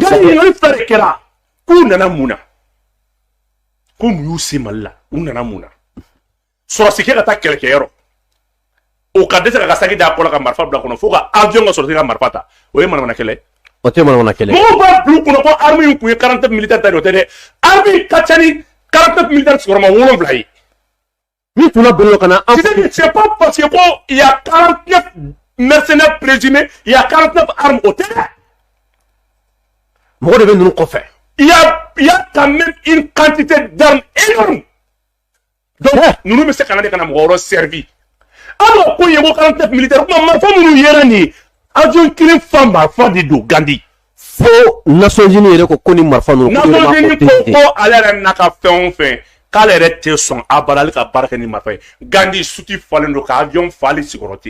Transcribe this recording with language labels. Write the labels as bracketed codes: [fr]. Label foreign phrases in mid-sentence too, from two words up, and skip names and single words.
[bm] ɲininkali fila de kɛra k'u nana mun na ko mun y'u se Mali la u nana mun na sɔrɔsi kɛ ka taa kɛlɛkɛyɔrɔ o ka dɛsɛ ka saki da kɔnɔ ka marifa bila kɔnɔ fo ka avion ka sɔrɔ ka marifa ta o ye manamana kɛlɛ o tɛ manamana kɛlɛ mɔgɔw b'a bila u kɔnɔ ko arme in kun ye 49 militaire ta de o tɛ dɛ arme ka ca ni 49 militaire sigiyɔrɔma 7 ye min tun labɛnnen ka na [fr] c'est pas parce que ko il y a 49 mercenaires présumés il y a 49 armes au terrain [bm] mɔgɔ de bɛ ninnu kɔfɛ [fr] il y a quand même une quantité d'armes énorme donc nous [bm] bɛ se ka na de ka na mɔgɔ wɛrɛ servi alors ko ye ko 49 militaires kuma marifa minnu yera nin ye avion kelen fa marifa de don Gandi fo Nations Unies yɛrɛ ko ni marifa ninnu Nations Unies ko ale yɛrɛ n'a ka fɛn o fɛn k'ale yɛrɛ tɛ sɔn abada ale ka baara kɛ ni marifa ye Gandi suti falen don ka avion falen sigiyɔrɔ tɛ